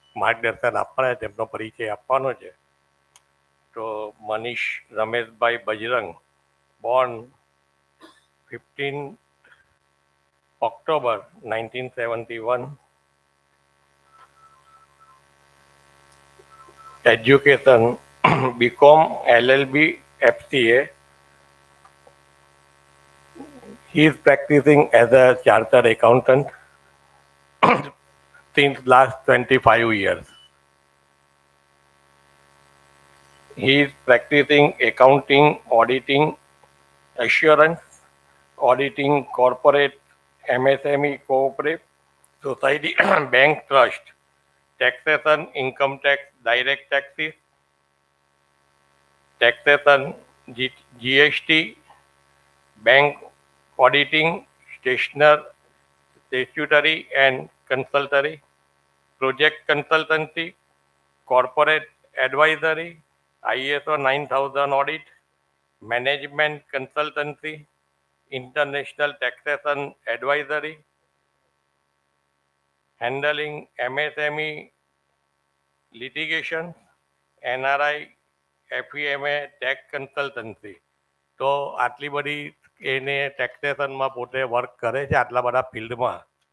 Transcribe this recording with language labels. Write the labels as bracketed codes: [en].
[gu] માર્ગદર્શન આપવાના છે તેમનો પરિચય આપવાનો છે. તો Manish Rameshbhai Bajrang, Born 15 [en] October 1971, education BCom, LLB, FCA. He is practicing as a chartered accountant since last 25 years. He is practicing accounting, auditing, assurance, auditing corporate, MSME, cooperative, society, bank trust, taxation, income tax, direct taxes, taxation, GST, bank auditing, statutory and consultory, project consultancy, corporate advisory, ISO 9000 audit, management consultancy, international taxation advisory, handling MSME litigation, NRI, FEMA tax consultancy. [gu] તો આટલી બધી એને ટેક્સેશનમાં પોતે work કરે છે આટલા બધા ફિલ્ડમાં.